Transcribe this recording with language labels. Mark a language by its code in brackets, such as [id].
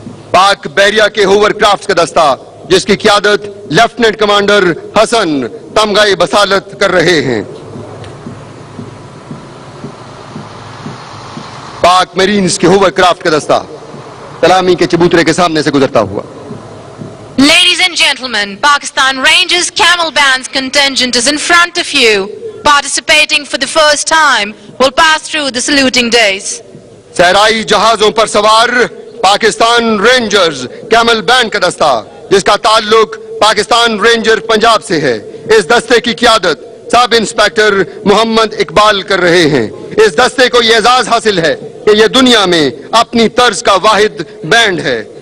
[ur] پاک بحریہ کے ہوور کرافٹس کا دستہ جس کی قیادت لیفٹیننٹ کمانڈر حسن تمغہ بصالت کر رہے ہیں. پاک میرینز کے ہوور کرافٹ کا دستہ سلامی کے چبوترے کے سامنے سے گزرتا ہوا. [en] Ladies and gentlemen, Pakistan Rangers Camel Band's contingent is in front of you. Participating for the first time will pass through the saluting days. [ur] صحرائی جہازوں پر سوار پاکستان رینجرز کیمل بینڈ کا دستہ جس کا تعلق پاکستان رینجر پنجاب سے ہے. اس دستے کی قیادت سب انسپیکٹر محمد اقبال کر رہے ہیں. اس دستے کو یہ اعزاز حاصل ہے کہ یہ دنیا میں اپنی طرز کا واحد بینڈ ہے.